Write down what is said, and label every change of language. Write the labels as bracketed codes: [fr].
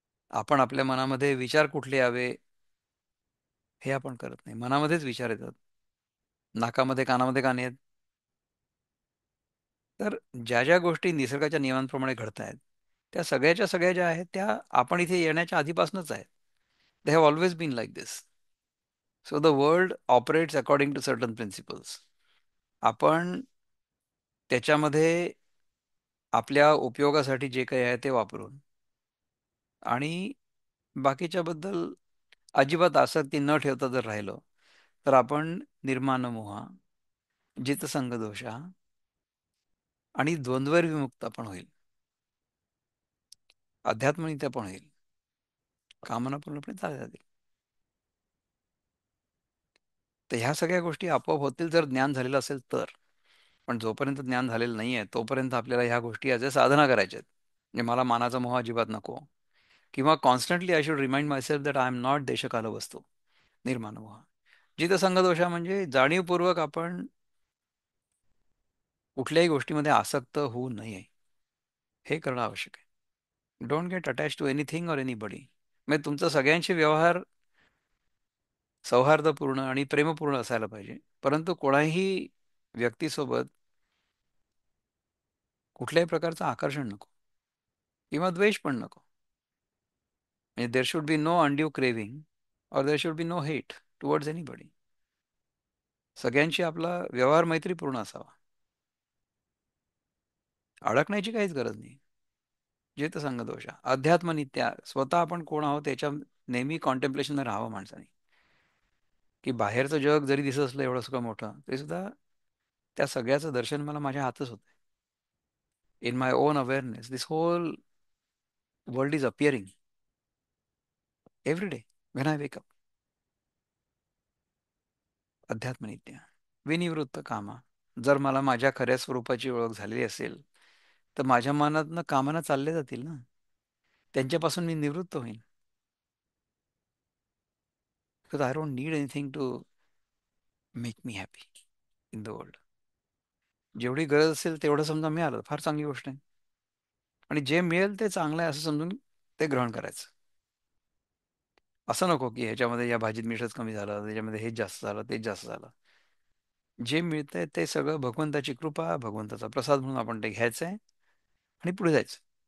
[mr] आपण आपल्या मनामध्ये विचार कुठले यावे हे आपण करत नाही. मनामध्येच विचार येतात. नाकामध्ये कानामध्ये कान आहेत. तर ज्या ज्या गोष्टी निसर्गाच्या नियमांप्रमाणे घडत आहेत त्या सगळ्याच्या सगळ्या ज्या आहेत त्या आपण इथे येण्याच्या आधीपासूनच आहेत. [en] They have always been like this. So the world operates according to certain principles. [mr] आपण त्याच्यामध्ये आपल्या उपयोगासाठी जे काही आहे ते वापरून, आणि बाकीच्या बद्दल अजिबात आसक्ती न ठेवता जर राहिलो तर आपण निर्माण मोहा, जितसंग दोषा आणि द्वंद्व विमुक्त पण होईल, अध्यात्मनित्य पण होईल, कामना पूर्णपणे चालल्या जातील. तर ह्या सगळ्या गोष्टी आपोआप होतील जर ज्ञान झालेलं असेल तर. पण जोपर्यंत ज्ञान झालेलं नाहीये तोपर्यंत आपल्याला ह्या गोष्टी [en] as a [mr] साधना करायच्या आहेत. म्हणजे मला मानाचा मोह अजिबात नको, किंवा [en] constantly I should remind myself that I am not [mr] देशकाल वस्तू, निर्माण मोह. जितसंग दोषा म्हणजे जाणीवपूर्वक आपण कुठल्याही गोष्टीमध्ये आसक्त होऊ नये, हे करणं आवश्यक आहे. [en] Don't get attach to anything or anybody. [mr] म्हणजे तुमचा सगळ्यांशी व्यवहार सौहार्दपूर्ण आणि प्रेमपूर्ण असायला पाहिजे, परंतु कोणाही व्यक्तीसोबत कुठल्याही प्रकारचं आकर्षण नको, किंवा द्वेष पण नको. म्हणजे [en] There should be no undue craving और there should be no hate towards anybody. [mr] सगळ्यांशी आपला व्यवहार मैत्रीपूर्ण असावा. अडकण्याची काहीच गरज नाही. जे तर संग दोष अध्यात्मनित्या स्वतः आपण कोण आहोत त्याच्या नेहमी कॉन्टेम्प्लेशन राहावं माणसाने. की बाहेरचं जग जरी दिसत असलं एवढं सगळं मोठं तरी सुद्धा त्या सगळ्याचं दर्शन मला माझ्या हातच होतंय. [en] In my own awareness this whole world is appearing every day when I wake up. [mr] अध्यात्मनित्या विनिवृत्त कामा. जर मला माझ्या खऱ्या स्वरूपाची ओळख झालेली असेल तर माझ्या मनातनं कामना चालल्या जातील ना, त्यांच्यापासून मी निवृत्त होईन. [en] Because I don't need anything to make me happy in the world. [mr] जेवढी गरज असेल तेवढं समजा मिळालं फार चांगली गोष्ट आहे, आणि जे मिळेल ते चांगलं आहे असं समजून ते ग्रहण करायचं. असं नको की ह्याच्यामध्ये या भाजीत मीठच कमी झालं, त्याच्यामध्ये हेच जास्त झालं, तेच जास्त झालं. जे मिळतंय ते सगळं भगवंताची कृपा, भगवंताचा प्रसाद म्हणून आपण ते घ्यायचंय आणि पुढे जायचं.